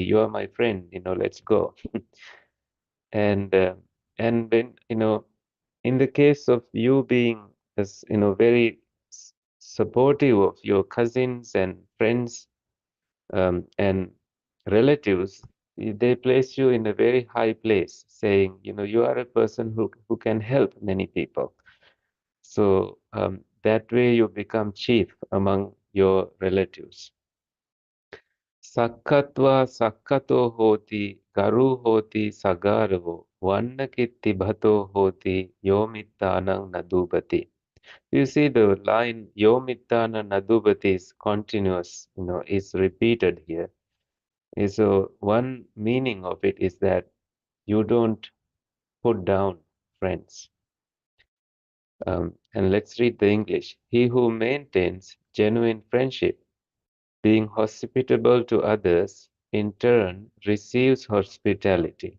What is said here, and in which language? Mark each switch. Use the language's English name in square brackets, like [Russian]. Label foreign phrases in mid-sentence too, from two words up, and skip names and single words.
[English] You are my friend, let's go. And when, in the case of you being, as very supportive of your cousins and friends and relatives, they place you in a very high place, saying, you are a person who can help many people. So that way you become chief among your relatives. [Pali] Sakkatva sakkato hoti, garu hoti sagaravo, vannakitti bhato hoti, yo mittānaṃ na dūbhati. [English] You see the line [Pali] yo mittānaṃ na dūbhati [English] is continuous, is repeated here. And so one meaning of it is that you don't put down friends. And let's read the English. He who maintains genuine friendship, being hospitable to others, in turn receives hospitality.